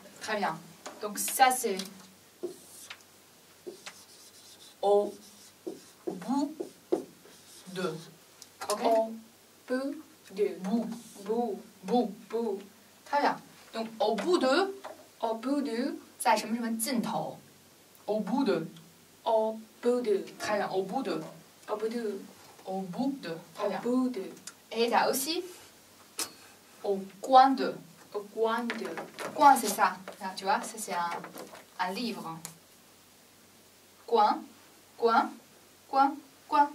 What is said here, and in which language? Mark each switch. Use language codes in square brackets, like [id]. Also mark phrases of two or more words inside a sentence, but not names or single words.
[fr] Très bien. Donc ça, c'est au bout de. Ok? Au bout du. Bout. Bout. Bout. Bout. Très bien. Donc au bout de, Au bout du. [zh] 在什么什么尽头。 [fr] au bout de. Au bout du. Très bien. Au bout de. Au bout du. Au bout de. Très Au bien. bout du. Et tu as aussi au coin de. Au coin de. Coin, c'est ça. Là, tu vois, ça c'est un livre. Coin, coin, coin, coin.